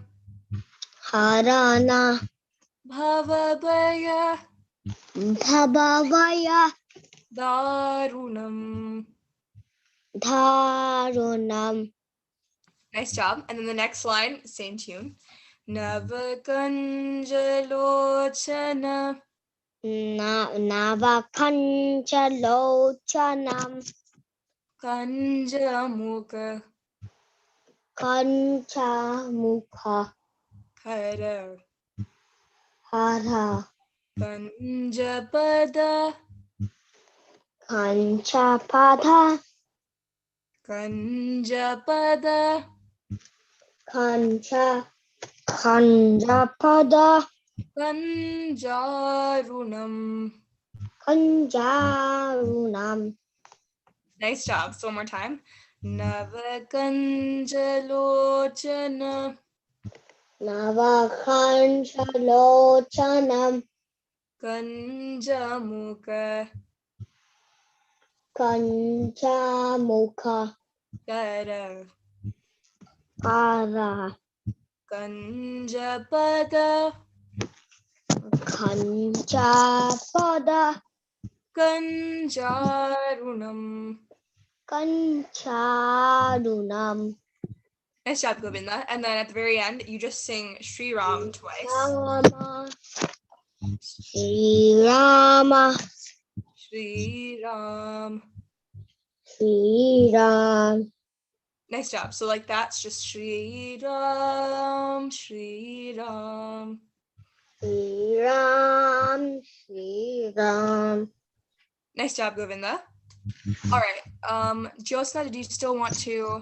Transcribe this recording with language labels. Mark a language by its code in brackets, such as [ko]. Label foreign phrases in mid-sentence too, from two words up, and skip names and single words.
[awa] Harana Bhavabhaya Bhavavaya Darunam. Dharunam. [en] Nice job. And then the next line, same tune. [awa] Navakanjalochana Navakanjalochanam Kanjamukha Kanchamukha Kara Hara Kanjapada Kanchapada Kanjapada Kanjapada Kanjarunam. Kanjarunam. [en] Nice job. So one more time. [awa] Navakanjalochana Navakanjalochanam Kanjamukha Kanchamukha Kara Hara Kanjapada Kanchapada Kanjarunam. Kancharunam. [en] Nice job, Govinda. And then at the very end, you just sing Sri Ram twice. [awa] Rama Sri Rama Sri Ram. Sri Ram. [en] Nice job. So like that's just Sri Ram, Sri Ram. [awa] Sri Ram, Sri Ram. [en] Nice job, Govinda. All right. Jyotsna, did you still want to?